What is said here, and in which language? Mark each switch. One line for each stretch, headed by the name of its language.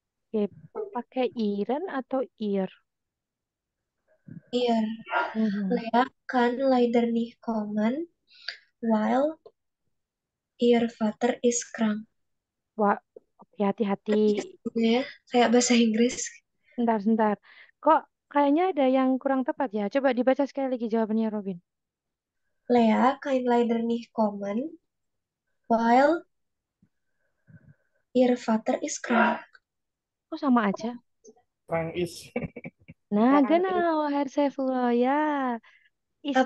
Indonesian: Oke, pakai iren atau ir? Iya, Mhm.
German: Lea kan leider nicht kommen, weil ihr Vater ist krank.
Indonesian: Wah, oke, hati-hati. Ya, kayak bahasa Inggris. Sebentar, sebentar. Kok kayaknya ada yang kurang tepat ya? Coba dibaca sekali lagi jawabannya, Robin.
German: Lea kan leider nicht kommen, weil ihr Vater ist krank.
Indonesian: Kok sama aja?
German: Frank is.
Indonesian: Nah,
German: Krank. genau, Herr Saifullah.
Indonesian: Ya, isnya